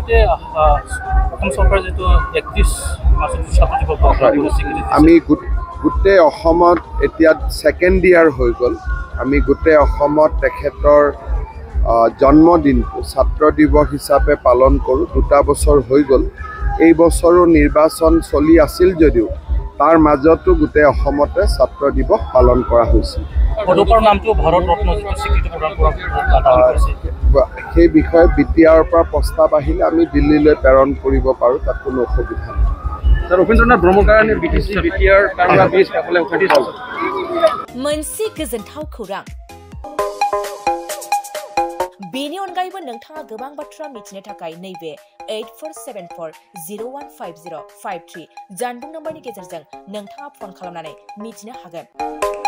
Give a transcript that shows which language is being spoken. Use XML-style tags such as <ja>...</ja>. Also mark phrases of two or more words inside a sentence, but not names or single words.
<as>আমি গোটেই অসমত এতিয়া ছেকেণ্ড ইয়াৰ হৈ গ'ল আমি গোটেই অসমত তেখেতৰ জন্মদিনটো ছাত্ৰ দিৱস হিচাপে পালন কৰোঁ 2টা বছৰ হৈ গ'ল এই বছৰো নিৰ্বাচন চলি আছিল যদিও তাৰ মাজতো গোটেই অসমতে ছাত্ৰ দিৱস পালন কৰা হৈছিল। সেই বিষয়ে BTR পৰা প্ৰস্তাৱ আহিলে আমি দিল্লীলৈ প্ৰেৰণ কৰিব পাৰোঁ তাত কোনো অসুবিধা নাই।</as> <brx>रवीन्द्रनाथ ब्रह्मकारानि BTC BTR कांग्रा बीच काफले उखाटी मोनसे गोजोनथाव खौरां बेनि अनगायैबो नोंथाङा गोबां बाथ्रा मिथिनो थाखाय नैबे 8474015053 जानबुं नम्बरनि गेजेरजों नोंथाङा फन खालामनानै मिथिनो हागोन।</brx>